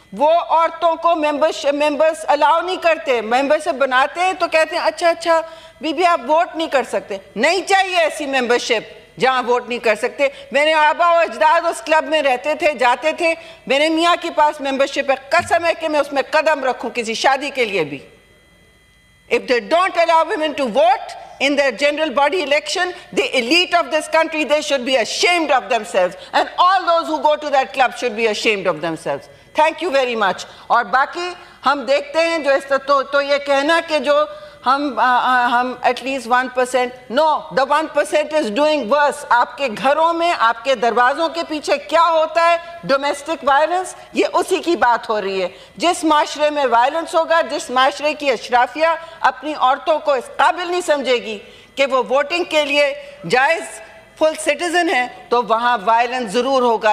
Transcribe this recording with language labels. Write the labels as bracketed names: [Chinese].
[Urdu] وہ عورتوں کو ممبرس الاؤ نہیں کرتے، ممبرشپ بناتے ہیں تو کہتے ہیں اچھا بی بی آپ ووٹ نہیں کر سکتے. نہیں چاہیے ایسی ممبرشپ جہاں ووٹ نہیں کر سکتے. میرے آبا و اجداد اس کلب میں رہتے تھے، جاتے تھے. میرے میاں کے پاس ممبرشپ ہے، قسم ہے کہ میں اس میں قدم رکھوں کسی شادی کے لیے بھی. [English] If they don't allow women to vote in their general body election, the elite of this country, they should be ashamed of themselves. And all those who go to that club should be ashamed of themselves. Thank you very much. [Urdu] اور باقی ہم دیکھتے ہیں جو تو یہ کہنا کہ جو ہم [English] at least 1%, no, the 1% is doing worse. [Urdu] آپ کے گھروں میں، آپ کے دروازوں کے پیچھے کیا ہوتا ہے؟ Domestic violence. یہ اسی کی بات ہو رہی ہے. جس معاشرے میں وائلنس ہوگا، جس معاشرے کی اشرافیہ اپنی عورتوں کو اس قابل نہیں سمجھے گی کہ وہ ووٹنگ کے لیے جائز فل سٹیزن ہیں، تو وہاں وائلنس ضرور ہوگا.